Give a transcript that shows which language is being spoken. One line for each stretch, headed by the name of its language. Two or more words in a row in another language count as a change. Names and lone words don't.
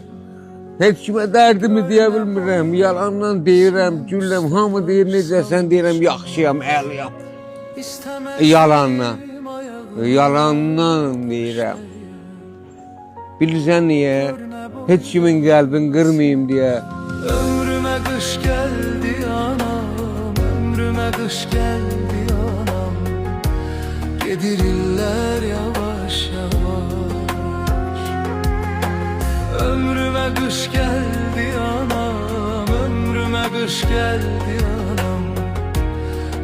Azerbaijani: Heç kimə dərdimi deyə bilmirəm. Yalandan deyirəm, gülləm, hamı deyir necəsən, deyirəm, yaxşıyam, əliyam. Yalandan. Yalandan deyirəm. Bilirsən niyə? Heç kimin qəlbini qırmayayım deyə.
Turkish: Ömrüme kış geldi anam, ömrüme kış geldi anam. Yedirirler yavaş yavaş. Ömrüme kış geldi anam, ömrüme kış geldi anam.